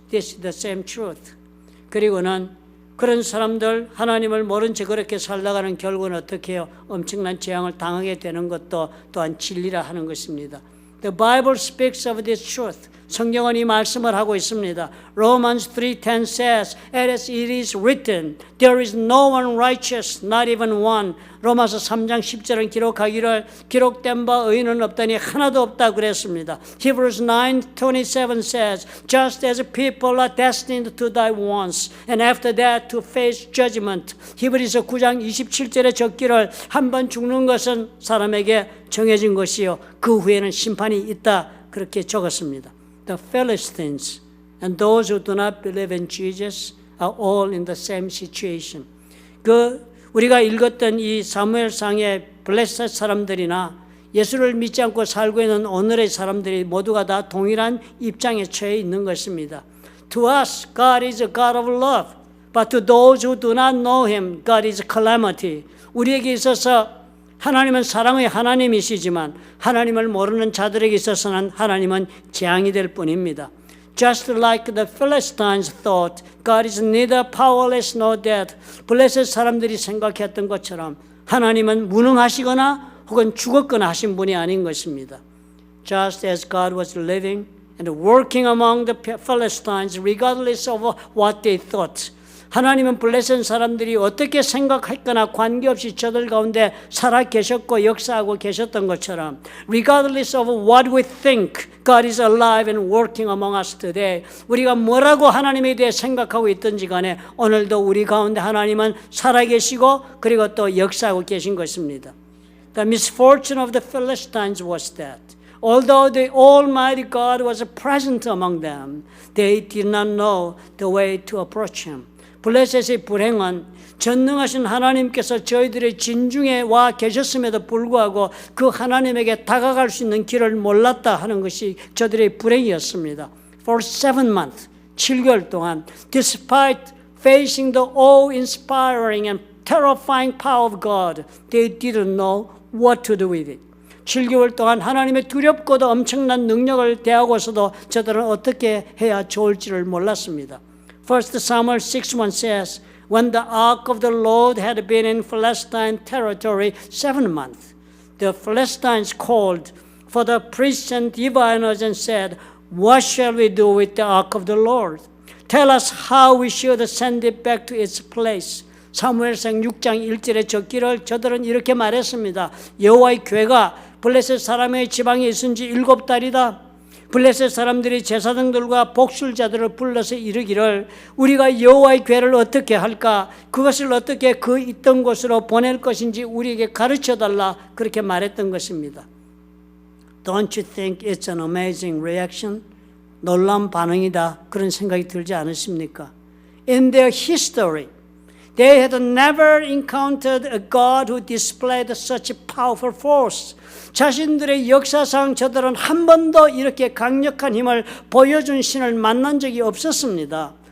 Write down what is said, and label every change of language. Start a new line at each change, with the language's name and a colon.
English: This is the same truth.
Korean: 그리고는 그런 사람들 하나님을 모른 채 그렇게 살다가는 결국은 어떻게 해요? 엄청난 재앙을 당하게 되는 것도 또한 진리라 하는 것입니다.
English: The Bible speaks of this truth.
Korean: 성경은 이 말씀을 하고 있습니다.
English: Romans 3:10 says, as it is written, there is no one righteous, not even one.
Korean: 로마서 3장 10절은 기록하기를 기록된 바 의인은 없다니 하나도 없다 그랬습니다.
English: Hebrews 9:27 says, just as people are destined to die once, and after that to face judgment.
Korean: 히브리서 9장 27절에 적기를 한 번 죽는 것은 사람에게 정해진 것이요 그 후에는 심판이 있다 그렇게 적었습니다.
English: The Philistines and those who do not believe in Jesus are all in the same situation.
Korean: 우리가 읽었던 이 사무엘상의 블레셋 사람들이나 예수를 믿지 않고 살고 있는 오늘의 사람들이 모두가 다 동일한 입장에 처해 있는 것입니다.
English: To us, God is a God of love, but to those who do not know Him, God is calamity.
Korean: 우리에게 있어서 하나님은 사랑의 하나님이시지만 하나님을 모르는 자들에게 있어서는 하나님은 재앙이 될 뿐입니다.
English: Just like the Philistines thought, God is neither powerless nor dead.
Korean: 블레셋 사람들이 생각했던 것처럼 하나님은 무능하시거나 혹은 죽었거나 하신 분이 아닌 것입니다.
English: Just as God was living and working among the Philistines regardless of what they thought.
Korean: 하나님은 블레셋 사람들이 어떻게 생각했거나 관계없이 저들 가운데 살아 계셨고 역사하고 계셨던 것처럼
English: regardless of what we think, God is alive and working among us today.
Korean: 우리가 뭐라고 하나님에 대해 생각하고 있든지 간에 오늘도 우리 가운데 하나님은 살아계시고 그리고 또 역사하고 계신 것입니다.
English: The misfortune of the Philistines was that although the Almighty God was present among them, they did not know the way to approach Him.
Korean: 블레셋의 불행은 전능하신 하나님께서 저희들의 진중에 와 계셨음에도 불구하고 그 하나님에게 다가갈 수 있는 길을 몰랐다 하는 것이 저들의 불행이었습니다.
English: For 7 months,
Korean: 7개월 동안,
English: despite facing the awe-inspiring and terrifying power of God, they didn't know what to do with it.
Korean: 7개월 동안 하나님의 두렵고도 엄청난 능력을 대하고서도 저들은 어떻게 해야 좋을지를 몰랐습니다.
English: 1 Samuel 6:1 says, when the ark of the Lord had been in Philistine territory 7 months, the Philistines called for the priests and diviners and said, what shall we do with the ark of the Lord? Tell us how we should send it back to its place.
Korean: 사무엘상 6장 1절에 적기를 저들은 이렇게 말했습니다. 여호와의 궤가 블레셋 사람의 지방에 있은 지 7달이다. 블레셋 사람들이 제사장들과 복술자들을 불러서 이르기를 우리가 여호와의 궤를 어떻게 할까? 그것을 어떻게 그 있던 곳으로 보낼 것인지 우리에게 가르쳐달라. 그렇게 말했던 것입니다.
English: Don't you think it's an amazing reaction?
Korean: 놀라운 반응이다. 그런 생각이 들지 않으십니까?
English: In their history, they had never encountered a God who displayed such powerful force.
Korean: 자신들의 역사상 저들은 한 번도 이렇게 강력한 힘을 보여준 신을 만난 적이 없었습니다.